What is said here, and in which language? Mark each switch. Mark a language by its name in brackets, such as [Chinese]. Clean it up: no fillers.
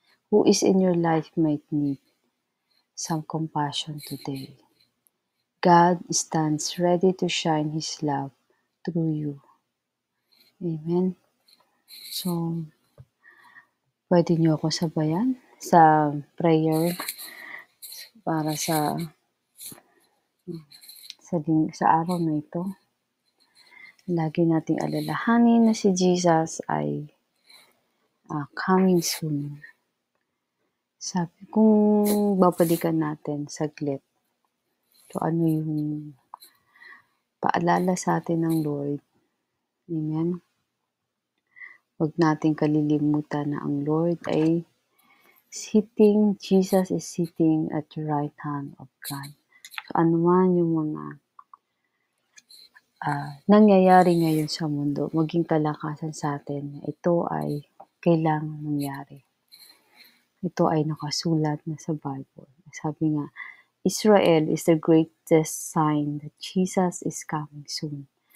[English] Who is in your life might need some compassion today. God stands ready to shine His love through you. Amen. [Filipino] So, pwede niyo ako sabayan sa prayer para sa araw na ito. Lagi nating alalahanin na si Jesus ay [English] coming soon. [Filipino] Sabi, kung babalikan natin saglit, so ano yung paalala sa atin ng Lord. Amen. Huwag nating kalilimutan na ang Lord ay [English] Jesus is sitting at the right hand of God. [Filipino] So ano man yung mga nangyayari ngayon sa mundo, maging kalakasan sa atin, ito ay kailangang mangyari. Ito ay nakasulat na sa Bible. Sabi nga, [English] Israel is the greatest sign that Jesus is coming soon.